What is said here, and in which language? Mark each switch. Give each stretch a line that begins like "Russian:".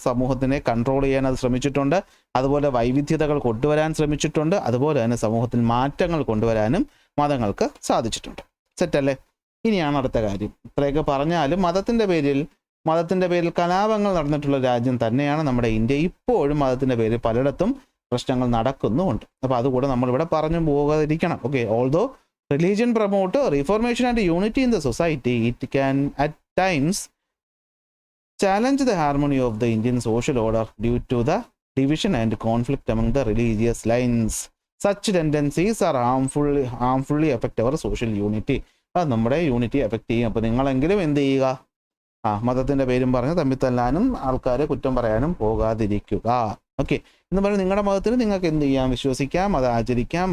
Malayalam: സമൂഹത്തിനെ കൺട്രോൾ ചെയ്യാൻ അത് ശ്രമിച്ചിട്ടുണ്ട്, അതുപോലെ വൈവിധ്യതകൾ കൊണ്ടുവരാൻ ശ്രമിച്ചിട്ടുണ്ട്, അതുപോലെ തന്നെ സമൂഹത്തിൽ മാറ്റങ്ങൾ കൊണ്ടുവരാനും മതങ്ങൾക്ക് സാധിച്ചിട്ടുണ്ട്. സെറ്റല്ലേ? ഇനിയാണ് അടുത്ത കാര്യം. ഇത്രയൊക്കെ പറഞ്ഞാലും മതത്തിൻ്റെ പേരിൽ കലാപങ്ങൾ നടന്നിട്ടുള്ള രാജ്യം തന്നെയാണ് നമ്മുടെ ഇന്ത്യ. ഇപ്പോഴും മതത്തിൻ്റെ പേരിൽ പലയിടത്തും പ്രശ്നങ്ങൾ നടക്കുന്നുമുണ്ട്. അപ്പോൾ അതുകൂടെ നമ്മളിവിടെ പറഞ്ഞു പോകാതിരിക്കണം.
English: Okay, although religion promote reformation and unity in the society, it can at times challenge the harmony of the Indian social order due to the division and conflict among the religious lines. Such tendencies are harmfully effect our social unity.
Malayalam: അത് നമ്മുടെ unity effect ചെയ്യും. അപ്പോൾ നിങ്ങളെങ്കിലും എന്ത് ചെയ്യുക, മതത്തിൻ്റെ പേരും പറഞ്ഞ് തമ്മിൽ തല്ലാനും ആൾക്കാരെ കുറ്റം പറയാനും പോകാതിരിക്കുക. ഓക്കെ, എന്ന് പറഞ്ഞാൽ നിങ്ങളുടെ മതത്തിന് നിങ്ങൾക്ക് എന്ത് ചെയ്യാം, വിശ്വസിക്കാം, അത് ആചരിക്കാം.